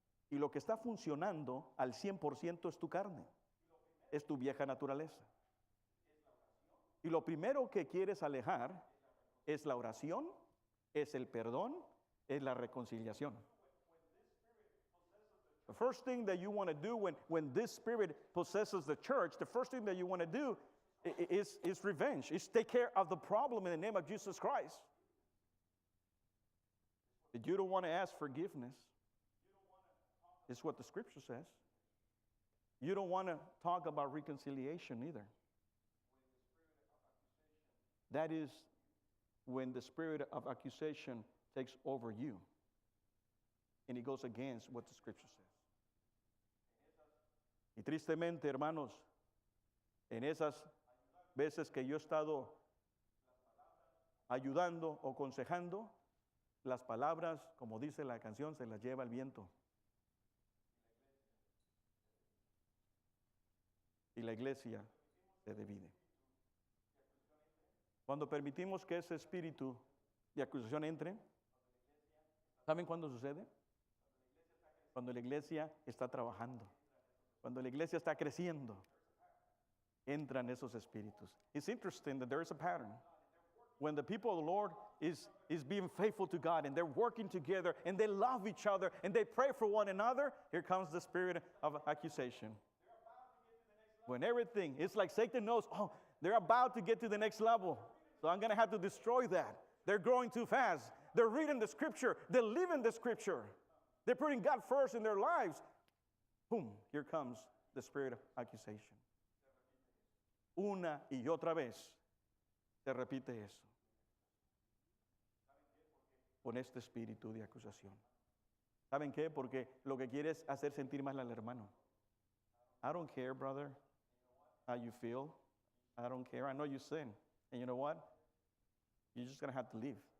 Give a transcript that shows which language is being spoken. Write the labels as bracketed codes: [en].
[es] Y lo que está funcionando al 100% es tu carne, es tu vieja naturaleza. Y lo primero que quieres alejar es la oración, es el perdón, es la reconciliación. [en] The first thing that you want to do when this spirit possesses the church, the first thing that you want to do is revenge, is take care of the problem in the name of Jesus Christ. But you don't want to ask forgiveness. It's what the scripture says. You don't want to talk about reconciliation either. That is when the spirit of accusation takes over you. And it goes against what the scripture says. [es] Y tristemente, hermanos, en esas veces que yo he estado ayudando o aconsejando, las palabras, como dice la canción, se las lleva el viento. Y la iglesia se divide. Cuando permitimos que ese espíritu de acusación entre, ¿saben cuándo sucede? Cuando la iglesia está trabajando, cuando la iglesia está creciendo, entran esos espíritus. [en] It's interesting that there is a pattern. When the people of the Lord is being faithful to God and they're working together and they love each other and they pray for one another, here comes the spirit of accusation. When everything, it's like Satan knows, oh, they're about to get to the next level, so I'm going to have to destroy that. They're growing too fast. They're reading the scripture. They're living the scripture. They're putting God first in their lives. Boom, here comes the spirit of accusation. [es] Una y otra vez se repite eso. Con este espíritu de acusación. ¿Saben qué? Porque lo que quiere es hacer sentir mal al hermano. [en] I don't care, brother, how you feel. I don't care. I know you sin. And you know what? You're just going to have to leave.